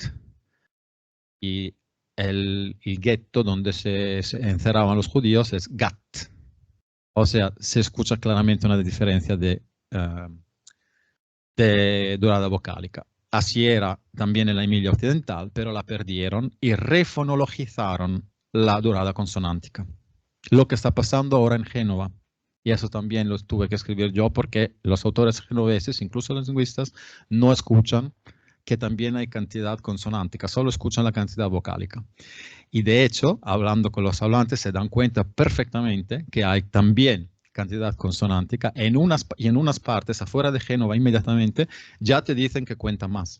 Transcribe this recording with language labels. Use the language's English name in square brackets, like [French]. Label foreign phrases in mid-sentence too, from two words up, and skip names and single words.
[Spanish] Y el ghetto donde se encerraban los judíos es gat. O sea, se escucha claramente una diferencia de durada vocálica. Así era también en la Emilia Occidental, pero la perdieron y refonologizaron la durada consonántica. Lo que está pasando ahora en Génova, y eso también lo tuve que escribir yo porque los autores genoveses, incluso los lingüistas, no escuchan que también hay cantidad consonántica, solo escuchan la cantidad vocálica. Y de hecho, hablando con los hablantes, se dan cuenta perfectamente que hay también cantidad consonántica, y en unas partes, afuera de Génova, inmediatamente, ya te dicen que cuenta más.